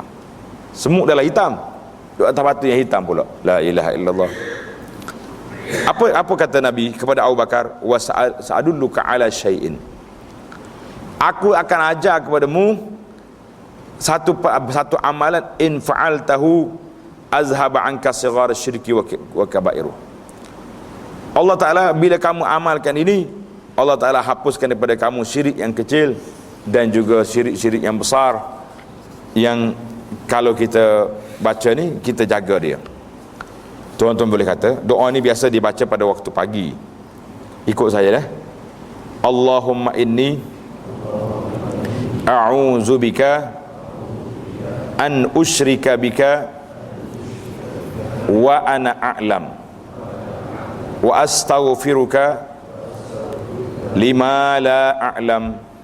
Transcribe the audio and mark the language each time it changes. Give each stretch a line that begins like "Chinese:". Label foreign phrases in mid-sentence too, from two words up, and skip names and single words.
Malay: Semut adalah hitam, duduk atas batu yang hitam pula.
Arabic: لا إله إلا الله.
Malay: Apa kata Nabi kepada Abu Bakar?
Arabic: وسأدلك على شيء,
Malay: aku akan ajar kepadamu satu amalan,
Arabic: إن فعلته أذهب عنك صغار الشرك وكباره.
Malay: Allah Ta'ala bila kamu amalkan ini, Allah Ta'ala hapuskan daripada kamu syirik yang kecil dan juga syirik-syirik yang besar, yang kalau kita baca ni kita jaga dia. Tuan-tuan boleh kata doa ni biasa dibaca pada waktu pagi. Ikut saya dah.
Arabic: اللهم إني أعوذ بك أن أشرك بك وأنا أعلم وأستغفرك لما لا أعلم.